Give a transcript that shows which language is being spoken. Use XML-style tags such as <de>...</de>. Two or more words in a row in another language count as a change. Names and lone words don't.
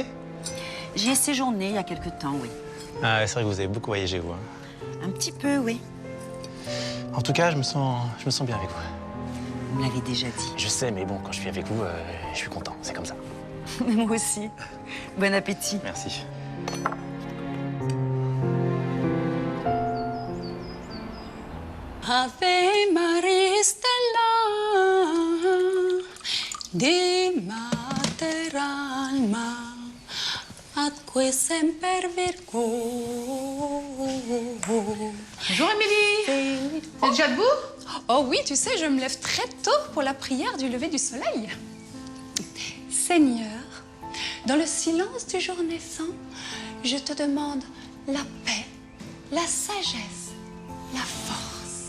<fr>J'y ai séjourné il y a quelque temps, oui. Ah, c'est vrai que vous avez beaucoup voyagé, vous. Hein. Un petit peu, oui. En tout cas, je me sens bien avec vous. Vous me l'avez déjà dit. Je sais, mais bon, quand je suis avec vous, je suis content. C'est comme ça. Moi aussi. Bon appétit. Merci.</fr> <la>Ave Maria Stella, di mater alma, atque semper Virgo.</la> <fr>Bonjour Émilie. T'es déjà debout? Oh oui, tu sais, je me lève très tôt pour la prière du lever du soleil. Seigneur, dans le silence du jour naissant, je te demande la paix, la sagesse, la force.</fr>